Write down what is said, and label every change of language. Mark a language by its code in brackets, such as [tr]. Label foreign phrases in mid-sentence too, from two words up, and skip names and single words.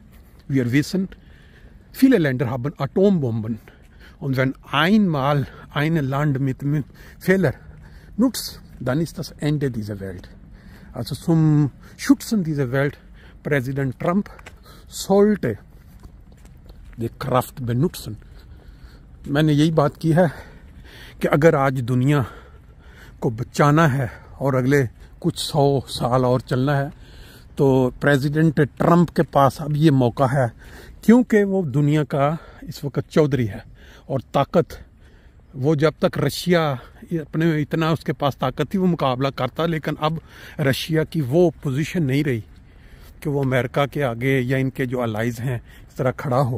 [de] Wir wissen, viele Länder haben Atombomben. Und wenn einmal ein Land mit Fehler nutzt, dann ist das Ende dieser Welt. Also zum Schützen dieser Welt, Präsident Trump sollte die Kraft benutzen. [hi] मैंने यही बात की है कि अगर आज दुनिया को बचाना है और अगले कुछ 100 साल और चलना है, तो प्रेसिडेंट ट्रंप के पास अब ये मौका है, क्योंकि वो दुनिया का इस वक्त चौधरी है और ताकत, वो जब तक रशिया अपने इतना उसके पास ताकत थी वो मुकाबला करता, लेकिन अब रशिया की वो पोजीशन नहीं रही कि वो अमेरिका के आगे या इनके जो अलाइज हैं इस तरह खड़ा हो।